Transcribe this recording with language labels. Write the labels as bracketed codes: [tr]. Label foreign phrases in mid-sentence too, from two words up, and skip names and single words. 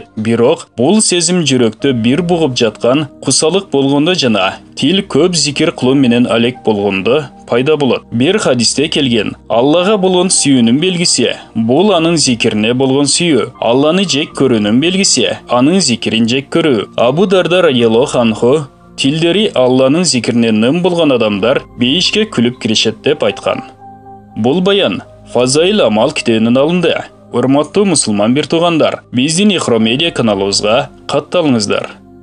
[ky] Бирок бул сезим жүрөктө бир бугуп жаткан кусалык болгондо жана тил көп зикир кылуу менен алек болгондо пайда болот. Бир хадисте келген: Аллага болгон сүйүүнүн белгиси бул анын зикирине болгон сүйүү. Алланы жек көрүүнүн белгиси анын зикирин жек көрүү. Абу Дарда [ar] رضي الله عنه [ky] тилдери Алланын зикирине ным болгон адамдар бейишке күлүп киришет деп айткан. Бул баян Фазаил Амал китебинен алынды. Урматтуу мусулман бир туугандар, биздин Икро медиа каналыбызга катталыңыздар.